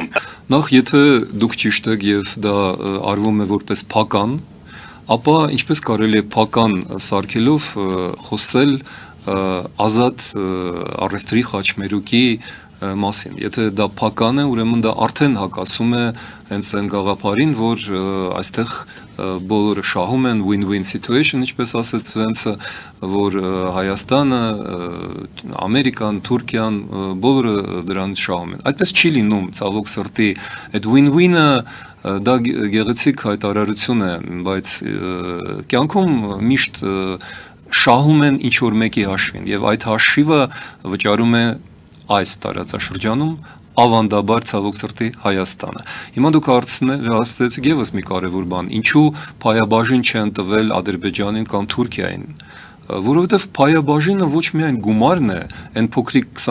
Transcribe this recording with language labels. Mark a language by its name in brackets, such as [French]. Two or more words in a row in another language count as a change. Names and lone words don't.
[Armenian] Նախ եթե դուք ճիշտ եք եւ դա արվում է որպես փական, ապա ինչպես կարելի է փական սարքելով խոսել ազատ առևտրի խաչմերուկի մասին։ Եթե դա փական է, ուրեմն դա արդեն հակասում է հենց այն գաղափարին, որ այստեղ բոլորը շահում են [English] win-win situation, [Armenian] ինչպես ասեց Վենսը, որ Հայաստանը, Ամերիկան, Թուրքիան բոլորը դրանից շահում են։ Այդպես չի լինում, ցավոք սրտի, այդ win-win-ը դա գեղեցիկ հայտարարություն է, բայց կյանքում միշտ շահում են ինչ որ մեկի հաշվին եւ այդ հաշիվը վճարում է այս տարածաշրջանում ավանդաբար ցավոք սրտի Հայաստանը։ Հիմա դուք հարցրեցիք եւս մի կարևոր բան, ինչու փայաբաժին չեն տվել Ադրբեջանին կամ Թուրքիային, որովհետեւ փայաբաժինը ոչ միայն գումարն է, այն փոքրիկ